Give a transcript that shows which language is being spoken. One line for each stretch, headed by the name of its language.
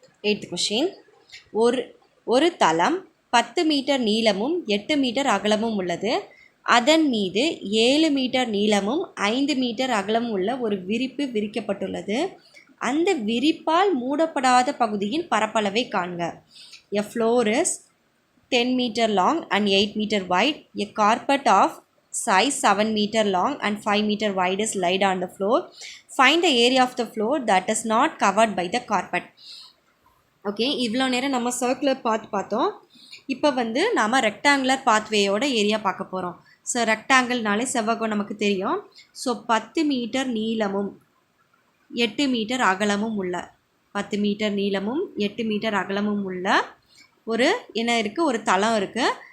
Tamil: 8th question. ஒரு தளம் 10 metre நீளமும் 8 மீட்டர் அகலமும் உள்ளது. அதன் மீது 7 மீட்டர் நீளமும் 5 மீட்டர் அகலமும் உள்ள ஒரு விரிப்பு விரிக்கப்பட்டுள்ளது. அந்த விரிப்பால் மூடப்படாத பகுதியின் பரப்பளவை காண்க.
English: A floor is 10 meter long and 8 meter wide. A carpet of size 7 meter long and 5 meter wide is laid on the floor. Find the area of the floor that is not covered by the carpet.
Tamil: Okay, இவ்வளோ நேரம் நம்ம circular பாத் பார்த்தோம். இப்போ வந்து நாம் rectangular பாத்வேயோட area பார்க்க போகிறோம். So ரெக்டாங்கிள்னாலே செவ்வகம் நமக்கு தெரியும். ஸோ 10 மீட்டர் நீளமும் 8 மீட்டர் அகலமும் உள்ள 10 மீட்டர் நீளமும் 8 மீட்டர் அகலமும் உள்ள ஒரு என்ன இருக்குது, ஒரு தளம் இருக்குது.